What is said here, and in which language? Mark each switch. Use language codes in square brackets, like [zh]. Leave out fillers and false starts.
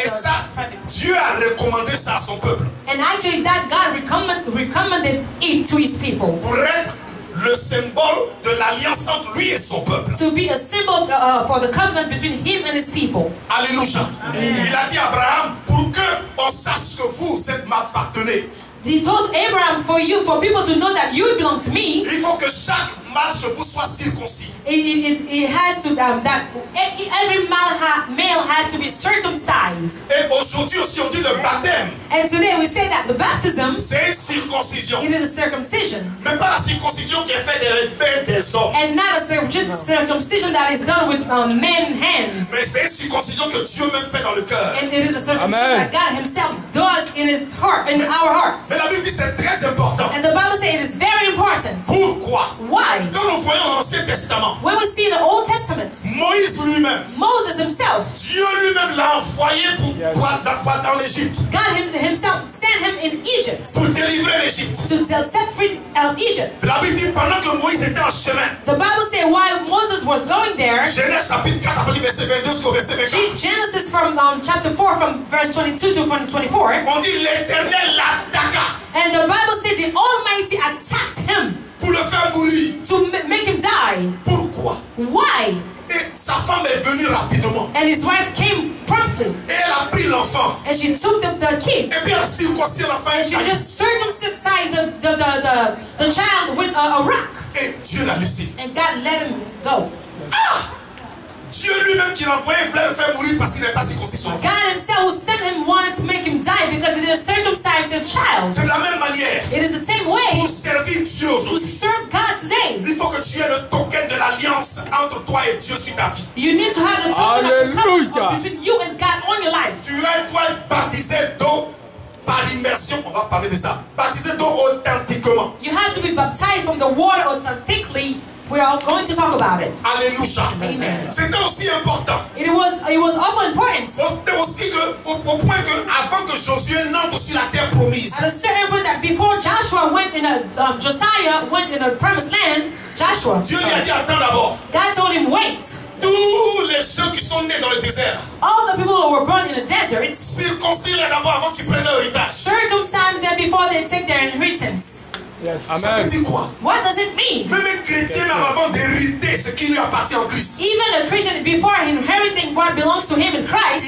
[fr] Et ça, Dieu a recommandé ça à son peuple [en] and actually that God recommended it to His people [fr] pour être le symbole de l'alliance entre lui et son peuple. [en] to be a symbol for the covenant between Him and His people. [fr] Alléluia. [en] Amen. [fr] Il a dit à Abraham, pour que on sache que vous m'appartenez, [en] He told Abraham, for people to know that you belong to me, [fr] il faut que chaque mâle chevaux soit circoncis. [en] it has to that every male has to be circumcised. [fr] Et aujourd'hui aussi on dit le baptême, [en] And today we say that the baptism, [fr] c'est une circoncision. [en] it is a circumcision, [fr] Mais pas la circoncision qui est faite des mains des hommes. [en] and not a circumcision that is done with men's hands. [fr] Mais c'est une circoncision que Dieu même fait dans le cœur. [en] And it is a circumcision Amen. that God Himself does in His heart, in our hearts. [fr] Mais la Bible dit c'est très important. [en] And the Bible says it is very important. [fr] Pourquoi? [en] Why? [fr] Quand nous voyons l'Ancien Testament, [en] When we see the Old Testament, [fr] Moïse lui-même, [en] Moses himself, [fr] Dieu lui-même l'a envoyé dans l'Égypte [en] God Himself sent him in Egypt [fr] pour délivrer l'Égypte. [en] to set free Egypt. [fr] La Bible dit pendant que Moïse était en chemin, [en] The Bible says while Moses was going there, [fr] Genèse chapitre 4 à partir du verset 22 jusqu'au verset 24, [en] Genesis from chapter 4 from verse 22 to 24, [fr] on dit l'Éternel l'attaqua [en] and the Bible said the Almighty attacked him [fr] pour le faire mourir. [en] to make him die. [fr] Pourquoi? [en] Why? [fr] Et sa femme est venue rapidement. [en] And his wife came promptly, [fr] Et elle a pris l'enfant. [en] and she took the kids. [fr] Et puis elle a circoncis l'enfant. [en] She just circumcised the child with a rock, [fr] Et Dieu l'a laissé. [en] and God let him go. [fr] Ah! Dieu lui-même qui l'a envoyé voulait le faire mourir parce qu'il n'est pas circoncis son enfant. [en] God Himself who sent him wanted to make him die because He didn't circumcise his child. [fr] C'est de la même manière. [en] It is the same way [fr] Pour servir Dieu [en] to [fr] aujourd'hui, [en] serve God today. [fr] il faut que tu aies le token de l'alliance entre toi et Dieu sur ta vie. [en] You need to have the token of the Hallelujah. covenant between you and God on your life. [fr] Tu dois être baptisé d'eau par immersion, on va parler de ça. Baptisé donc authentiquement. [en] You have to be baptized from the water authentically. We are going to talk about it. [fr] Alléluia. [en] Amen. [fr] C'était aussi important. [en] It was also important. [fr] C'était aussi que, au point que avant que Josué n'entre sur la terre promise, [en] At a certain point that before Joshua went in Josiah went in a promised land, Joshua, [fr] Dieu lui a dit attends d'abord. [en] God told him wait. [fr] Tous les gens qui sont nés dans le désert, [en] All the people who were born in the desert, [fr] circoncis-les d'abord avant qu'ils prennent leur héritage. [en] circumcise them before they take their inheritance. Yes. [fr] Ça veut [en] Amen. [fr] dire quoi? [en] What does it mean? [fr] Même un chrétien même avant d'hériter ce qui lui appartient en Christ, [en] Even a Christian, before inheriting what belongs to him in Christ,